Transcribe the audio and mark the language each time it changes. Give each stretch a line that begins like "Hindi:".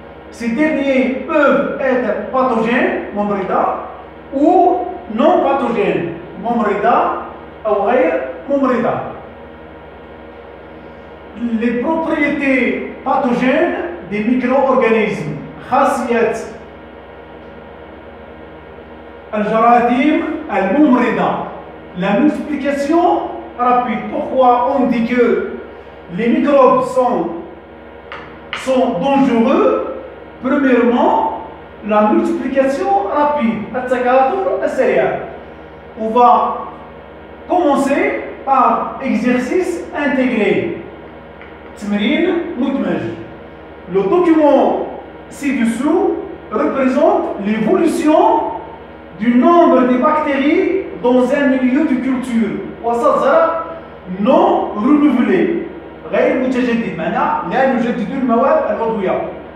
French: Ces derniers peuvent être pathogènes,
Arabic: ممرضة,
French: ou non pathogènes,
Arabic: ممرضة أو غير ممرضة.
French: Les propriétés pathogènes des micro-organismes.
Arabic: خاصية الجراثيم الممرضة.
French: La multiplication rapide. Pourquoi on dit que les microbes sont dangereux? Premièrement, la multiplication rapide.
Arabic: التكاثر السريع.
French: On va commencer par exercice intégré.
Arabic: تمرين مدمج.
French: Le document ci-dessous représente l'évolution du nombre de bactéries dans un milieu de culture.
Arabic: وسط زرع
French: non renouvelé.
Arabic: غير متجدد. معناه لا نجدد المواد العضوية.